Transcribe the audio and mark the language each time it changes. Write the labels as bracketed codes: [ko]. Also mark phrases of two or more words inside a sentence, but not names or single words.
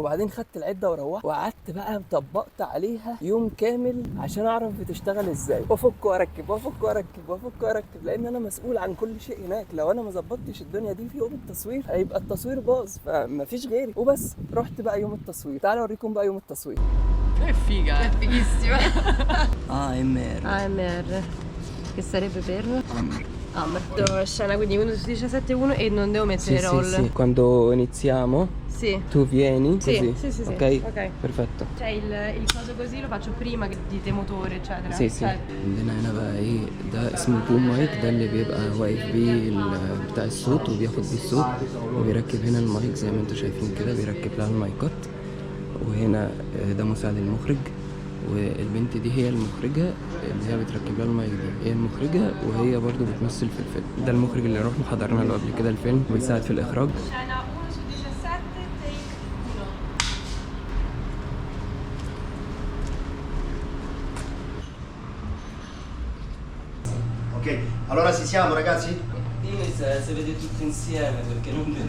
[ar] وبعدين خدت العده وروحت وقعدت بقى طبقت عليها يوم كامل عشان اعرف بتشتغل ازاي، وافك واركب وافك واركب وافك واركب، لان انا مسؤول عن كل شيء هناك. لو انا ما ظبطتش الدنيا دي في يوم التصوير هيبقى التصوير باظ، فمفيش غيري. وبس رحت بقى يوم التصوير. تعالوا اوريكم بقى يوم التصوير. [it] Che figa! È fighissima. AMR AMR, che sarebbe per? AMR. Hammer. Scena quindi 1 su 17:1 e non devo mettere roll. Sì. Quando iniziamo Sì. tu vieni Sì, così. sì. Ok? Ok. Perfetto. Cioè il coso così lo faccio prima che dite motore eccetera. Sì. Cioè, [ar] عندنا هنا بقى ايه، ده اسمه [en] boom mic, [ar] ده اللي بيبقى واقف بيه بتاع الصوت وبياخد بيه الصوت، وبيركب هنا المايك زي ما انتوا شايفين كده، بيركب لها المايكات. وهنا ده مساعد المخرج، والبنت دي هي المخرجة اللي هي بتركب لها المايك دي، هي المخرجة وهي برضو بتمثل في الفيلم. ده المخرج اللي رحنا حضرنا له قبل كده الفيلم وبيساعد في الإخراج. [it] Scena 1 su 17, take 1. Ok, allora ci siamo ragazzi? Dimmi se vede tutti insieme perché non vedo.